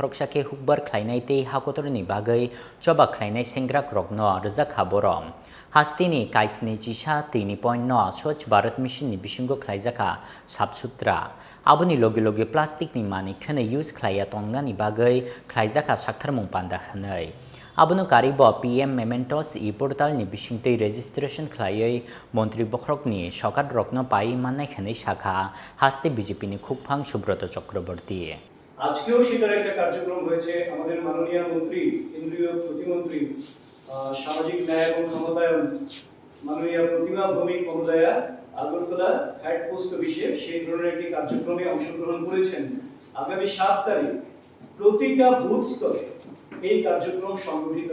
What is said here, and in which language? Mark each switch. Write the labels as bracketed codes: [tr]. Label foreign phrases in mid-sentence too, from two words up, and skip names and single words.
[trp] Khoroksake Hukbar Khlainaite Hakotorni Bagai Choba Khlainai Sengra Krokno Rzak Haborom Hastini Kaisni Chisha Tini Point No Swachh Bharat Mission ni Bishingo Khlaijaka Sabsutra Aboni Logi Plastic ni Mani Khane use Khlaya Tonga ni Bagai Khlaijaka Shaktharmung Panda Khanai Abunu Karibo PM Mementos e-portal ni Bishingte registration Klayai Montri Bokrok ni Shokar Rokno Pai Manai Khane Shakha Haste BJP ni Khukphang Subroto Chakraborty [bn] আজকেও সেটার একটা কার্যক্রম হয়েছে আমাদের মাননীয় মন্ত্রী কেন্দ্রীয় প্রতিমন্ত্রী সামাজিক ন্যায় এবং ক্ষমতায়ন মাননীয় প্রতিমা ভৌমিক মহোদয়া আগরতলা হেড পোস্ট অফিসে সেই ধরনের একটি কার্যক্রমে অংশগ্রহণ করেছেন আগামী 7 তারিখ প্রতিটা বুথ স্তরে এই কার্যক্রম সংগঠিত